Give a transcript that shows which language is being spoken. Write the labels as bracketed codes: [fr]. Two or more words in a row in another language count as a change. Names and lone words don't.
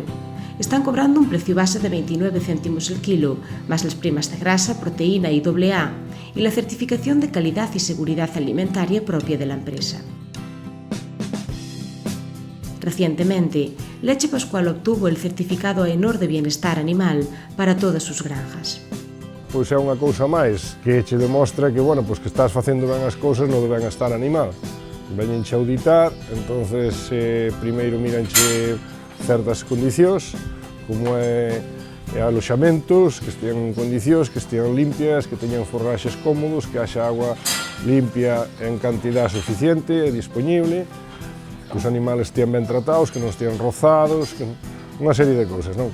[es] Están cobrando un precio base de 29 céntimos el kilo, más las primas de grasa, proteína y AA, y la certificación de calidad y seguridad alimentaria propia de la empresa. Recientemente, Leche Pascual obtuvo el certificado AENOR de bienestar animal para todas sus granjas. [gl] Pois é unha cousa máis que che demostra que, bueno, pois que estás facendo ben as cousas no de benestar animal. Veñenche a auditar, entonces primeiro miranche certas condicións, como é aloxamentos, que estean en condicións, que estean limpias, que teñan forraxes cómodos, que haxa agua limpia en cantidad suficiente e disponible, que os animales estean ben tratados, que non estean rozados, que unha serie de cousas, non?